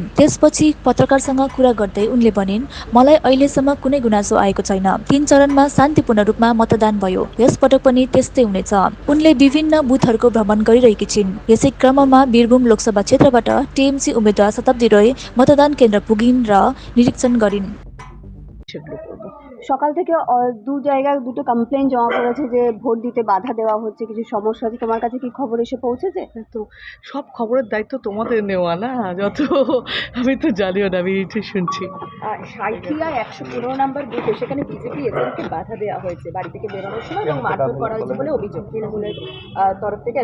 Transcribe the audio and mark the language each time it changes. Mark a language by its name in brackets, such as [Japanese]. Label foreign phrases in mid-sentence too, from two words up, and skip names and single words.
[Nepali] त्यसपछि पत्रकारसँग कुरा गर्दै उनले भनिन्, मलाई अहिलेसम्म कुनै गुनासो आएको छैन। 3 चरणमा शान्तिपूर्ण रूपमा मतदान भयो। यसपटक पनि त्यस्तै हुनेछ। उनले विभिन्न बुथहरूको भ्रमण गरिरहेकी छिन्। यसै क्रममा वीरभूम लोकसभा क्षेत्रबाट टीएमसी उम्मेद्वार शताब्दी रोय मतदान केन्द्र पुगिन् र निरीक्षण गरिन्। [Bangla] সকাল থেকে দু জায়গায় দুটো কমপ্লেন জমা পড়েছে যে ভোট দিতে বাধা দেওয়া হচ্ছে, কিছু সমস্যা আছে। তোমার কাছে কি খবর এসে পৌঁছেছে? তো সব খবরের দায়িত্ব তোমাদের নেওয়া না, যত আমি তো জানিও না, আমি এইটাই শুনছি। সাঁইথিয়া ১১৫ নম্বর বুথে সেখানে বিজেপি এজেন্টকে বাধা দেওয়া হয়েছে বাড়ি থেকে বেরোনোর সময় এবং মারধর করা হয়েছে বলে অভিযোগ তৃণমূলের তরফ থেকে।